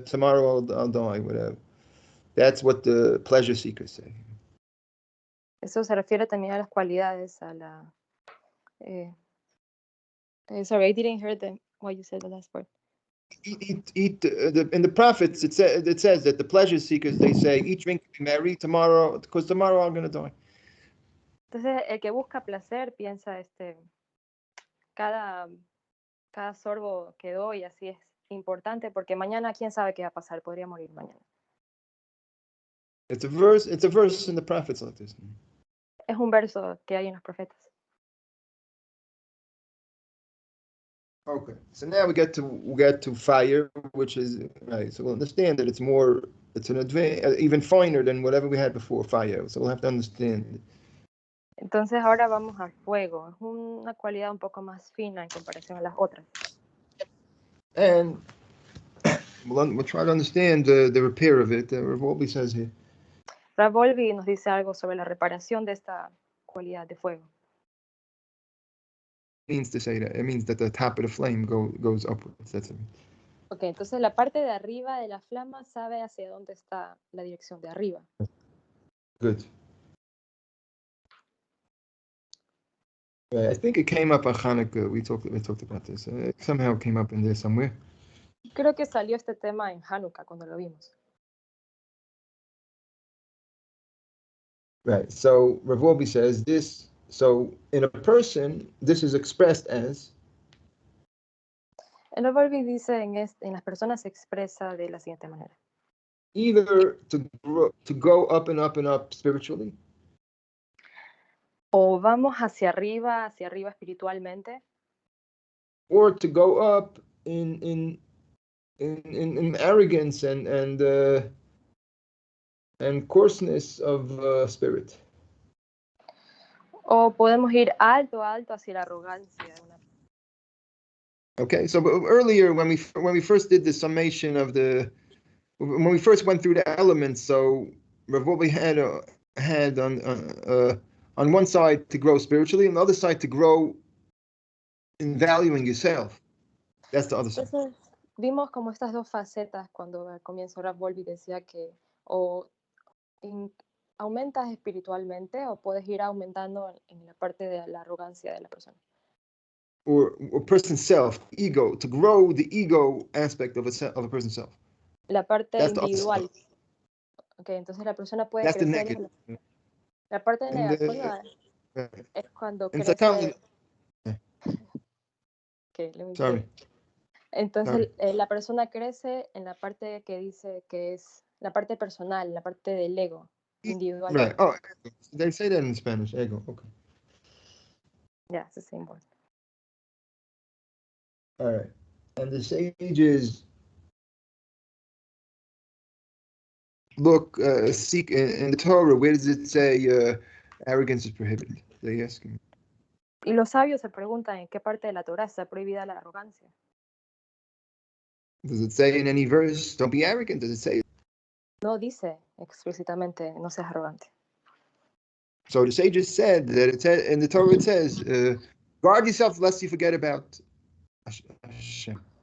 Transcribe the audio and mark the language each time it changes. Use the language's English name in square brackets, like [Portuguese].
[English] Tomorrow I'll die. Whatever. That's what the pleasure seekers say. [Spanish] Eso se refiere también a las cualidades, a la... [English] sorry, I didn't hear what you said the last part. Eat in the prophets, it says that the pleasure seekers, they say, eat, drink, be merry tomorrow, because tomorrow I'm going to die. [Spanish] Entonces, el que busca placer piensa, cada sorbo que doy así es importante porque mañana quién sabe qué va a pasar, podría morir mañana. [English] It's a verse in the prophets like this. [Spanish] Es un verso que hay en los profetas. [English] Okay, so now we get to fire, which is right. So we'll understand that it's an advanced, even finer than whatever we had before, fire. So we'll have to understand. [Spanish] Entonces ahora vamos al fuego. Es una cualidad un poco más fina en comparación a las otras. [English] And we'll try to understand the repair of it. What says here. [Spanish] Ravolvi nos dice algo sobre la reparación de esta cualidad de fuego. [English] Means to say that it means that the top of the flame goes upwards. That's it. [Spanish] Okay, entonces la parte de arriba de la flama sabe hacia dónde está la dirección de arriba. [English] Good. I think it came up on Hanukkah. We talked about this. It somehow came up in there somewhere. [Spanish] Creo que salió este tema en Hanukkah cuando lo vimos. [English] Right. So Rav Wolbe says this. So in a person, this is expressed as. [Spanish] El Ravolvi dice en las personas se expresa de la siguiente manera. [English] Either to go up and up and up spiritually. [Spanish] O vamos hacia arriba espiritualmente. [English] Or to go up in arrogance and coarseness of spirit. [Spanish] O podemos ir alto hacia la arrogancia. [English] Okay, so earlier when we first did the summation of when we first went through the elements, so Rav Wolbe had on one side to grow spiritually, on the other side to grow in valuing yourself. That's the other side. [Spanish] Entonces, vimos como estas dos facetas cuando al comienzo Rav Wolbe decía que o aumentas espiritualmente o puedes ir aumentando en la parte de la arrogancia de la persona. [English] Or person's self, ego, to grow the ego aspect of a person's self. [Spanish] La parte [English] That's individual. [Spanish] Okay, entonces la persona puede [English] that's [Spanish] crecer. [English] the negative. [Spanish] La parte negativa es cuando crece. [English] Okay, Sorry. [Spanish] Entonces la persona crece en la parte que dice que es la parte personal, la parte del ego individual. [English] Right. Oh, they say that in Spanish, ego. Okay. Yeah, it's the same word. All right. And the sages seek in the Torah, where does it say arrogance is prohibited? They ask him. [Spanish] Y los sabios se preguntan en qué parte de la Torah está prohibida la arrogancia. [English] Does it say in any verse, don't be arrogant? Does it say? [Spanish] No dice explícitamente, no seas arrogante. [English] So the sages said that in the Torah it says, guard yourself lest you forget about Hashem.